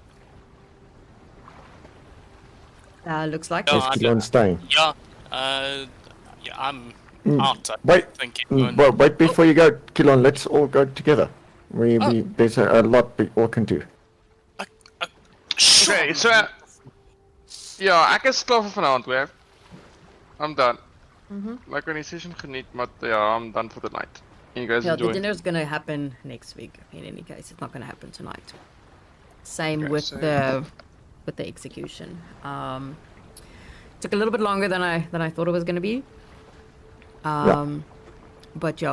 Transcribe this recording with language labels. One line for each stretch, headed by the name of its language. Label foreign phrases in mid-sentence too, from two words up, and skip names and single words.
English: Looks like No, Is I Kilon staying? Yeah, I'm out. I Wait, think it well, wait before you go, Kilon. Let's all go together. There's a lot we all can do. Sure.
Afrikaans: Okay, so ja, ek is klaar vir vanaand hoor.
English: I'm done.
Afrikaans: My organisation geniet, maar ja,
English: I'm done for the night. You guys Yeah, enjoy. the dinner's gonna happen next week. In any case, it's not gonna happen tonight. Same with so- the execution. Took a little bit longer than I thought it was gonna be. But yeah,